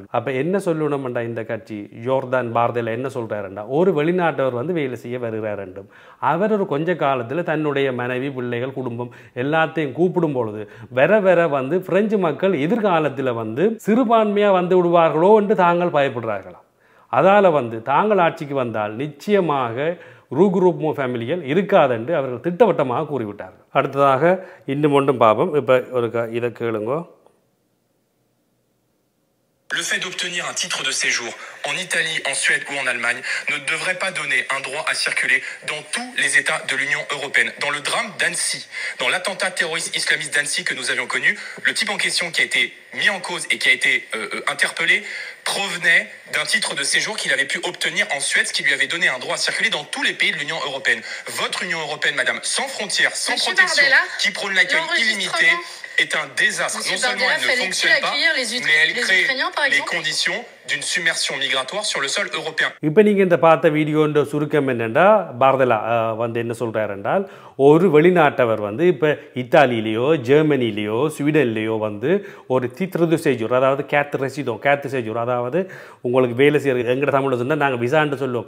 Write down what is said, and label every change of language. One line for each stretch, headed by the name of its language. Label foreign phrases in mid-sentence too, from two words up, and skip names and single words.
Tamil: அப்போ என்ன சொல்லணும்டா இந்த கட்சி ஜோர்தான் பார்தேல என்ன சொல்கிறாருண்டா, ஒரு வெளிநாட்டவர் வந்து வேலை செய்ய வருகிறார் என்றும், அவர் ஒரு கொஞ்ச காலத்தில் தன்னுடைய மனைவி பிள்ளைகள் குடும்பம் எல்லாத்தையும் கூப்பிடும் பொழுது வர வர வந்து பிரெஞ்சு மக்கள் எதிர்காலத்தில் வந்து சிறுபான்மையாக வந்து விடுவார்களோ என்று தாங்கள் பயப்படுறார்களா. அதால் வந்து தாங்கள் ஆட்சிக்கு வந்தால் நிச்சயமாக ரூக்ரூமோ ஃபேமிலிகள் இருக்காதென்று அவர்கள் திட்டவட்டமாக கூறிவிட்டார்கள். அடுத்ததாக இன்னும் ஒன்றும் பாபம், இப்போ ஒரு இதை கேளுங்கோ.
French: Le fait d'obtenir un titre de séjour en Italie, en Suède ou en Allemagne ne devrait pas donner un droit à circuler dans tous les États de l'Union européenne. Dans le drame d'Annecy, dans l'attentat terroriste islamiste d'Annecy que nous avions connu, le type en question qui a été mis en cause et qui a été interpellé provenait d'un titre de séjour qu'il avait pu obtenir en Suède, ce qui lui avait donné un droit à circuler dans tous les pays de l'Union européenne. Votre Union européenne, madame, sans frontières, sans Monsieur protection, Bardella, qui prône l'accueil illimité, est un désastre. Monsieur Non seulement Bardella, elle ne fonctionne pas, mais elle crée les conditions d'une submersion migratoire sur le sol européen.
Tamil: இப்போ நீங்கள் இந்த பார்த்த வீடியோன்ற சுருக்கம் என்னென்னா, பார்தலா வந்து என்ன சொல்கிறார் என்றால், ஒரு வெளிநாட்டவர் வந்து இப்போ இத்தாலியிலேயோ ஜெர்மனிலேயோ ஸ்வீடன்லேயோ வந்து ஒரு
French: titre de séjour,
Tamil: அதாவது
French: carte de séjour,
Tamil: அதாவது உங்களுக்கு வேலை செய்கிற எங்கட தமிழில் சொன்னால் நாங்கள் விசான்னு சொல்லுவோம்.